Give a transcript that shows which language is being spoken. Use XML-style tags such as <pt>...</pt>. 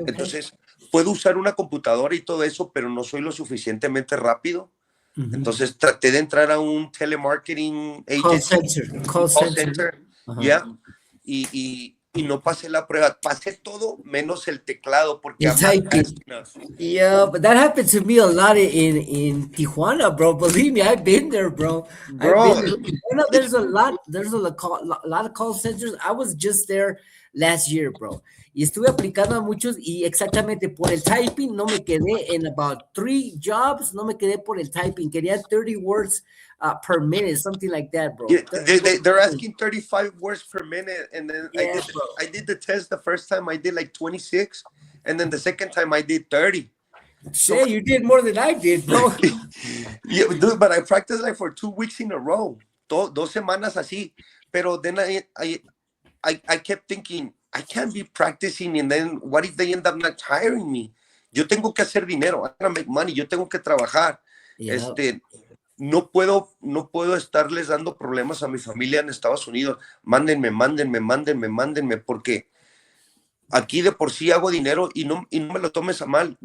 <es>Entonces, puedo usar una computadora y todo eso, pero no soy lo suficientemente rápido. Entonces, traté de entrar a un telemarketing agency,</es> <en>Call call center. center,</en> <es>Ajá. ya, y no pasé la prueba. Pasé todo menos el teclado porque El</es> <en>I'm not typing. fast enough. Yeah, but that happened to me a lot in Tijuana, bro. Believe me, I've been there, bro. I've been Bro, there. You know, there's lot of call centers. I was just there last year, bro.</en> <es>Y estuve aplicando a muchos y exactamente por el typing no me quedé en</es> <en>about 3 jobs,</en> <es>no me quedé por el typing.</es> <en>Quería 30 words per minute, something like that, bro. yeah, they're asking 35 words per minute, and then Yeah, bro. I did the test the first time. I did like 26, and then the second time I did 30. Shit, you did more than I did, bro. Yeah, dude, but I practiced like for 2 weeks in a row.</en> <es>Dos semanas así.</es> <en>Pero then I kept thinking, I can't be practicing, and then what if they end up not hiring me?</en> <es>Yo tengo que hacer dinero.</es> <en>I gotta make money.</en> <es>Yo tengo que trabajar.</es> <en>Yeah.</en> <es>No puedo estarles dando problemas a mi familia en Estados Unidos. Mándenme, porque aquí de por sí hago dinero y no me lo tomes a mal.</es>